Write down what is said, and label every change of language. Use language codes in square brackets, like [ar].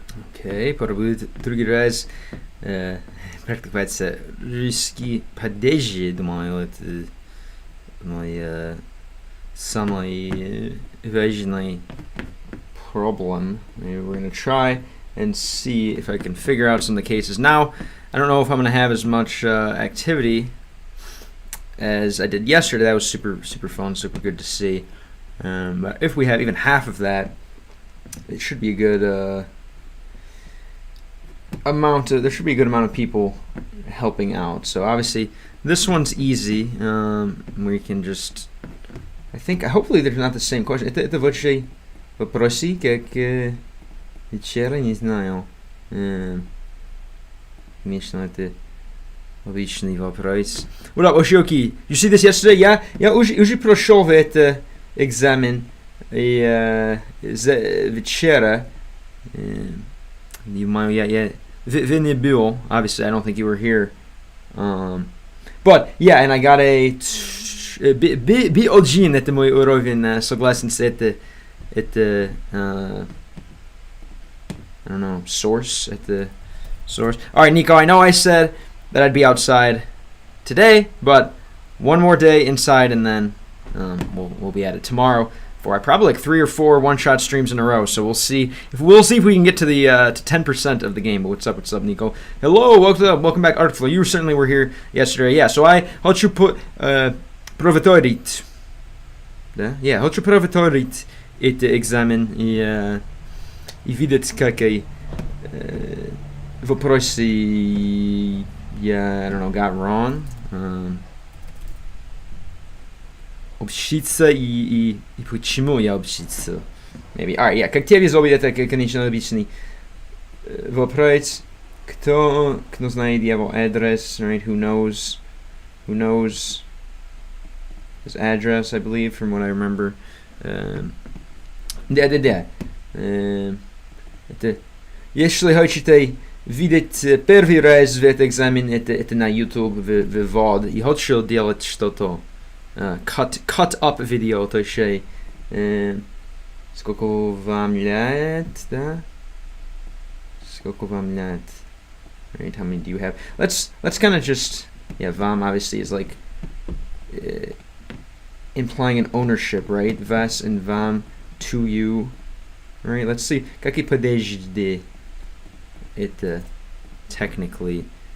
[ru] Окей, попробую другой раз практиковать русский падеж, думаю, это мой самый важный problem. [en] Maybe we're going to try and see if I can figure out some of the cases. Now, I don't know if I'm going to have as much activity as I did yesterday. That was super fun, super good to see. But if we have even half of that, it should be a good amount of, there should be a good amount of people helping out. So obviously this one's easy. We can just, I think, hopefully there's not the same question. [ru] Это вообще вопросы, как вчера, не знаю. Конечно, это обычный вопрос. [en] What up, Oshoki? You see this yesterday? [ru] Я уже прошел в этот экзамен вчера. Вы не был, [en] obviously, I don't think you were here. But yeah, and I got a B1, [ru] это мой уровень, согласен с это [en] I don't know, source, at the source. Alright, Nico, I know I said that I'd be outside today, but one more day inside and then we'll be at it tomorrow for probably like 3 or 4 one-shot streams in a row. So we'll see if we can get to the to 10% of the game. But what's up, Nico? Hello, welcome back, Artflow. You certainly were here yesterday. Yeah, so I [ru] хочу проверить. Да? Yeah, хочу проверить этот экзамен и видеть какие вопросы я, [en] I don't know, got wrong. [ru] Обучиться и почему я обучиться. [en] Maybe. Alright, yeah. [ru] Как тебе зовут, это, конечно, обычный вопрос. Кто знает его адрес, right? [en] Who knows his address, I believe, from what I remember. [ru] Да. Это, если хотите видеть первый раз в этот экзамен, это на YouTube вывод. И хочу делать что-то. [en] Cut up video, [ru] то есть сколько вам лет, да? Сколько вам лет? [en] Right, how many do you have? Let's kind of just, yeah, вам obviously is like implying an ownership, right? Вас and вам, to you. Right, let's see. [ru] Какие подожди это technically.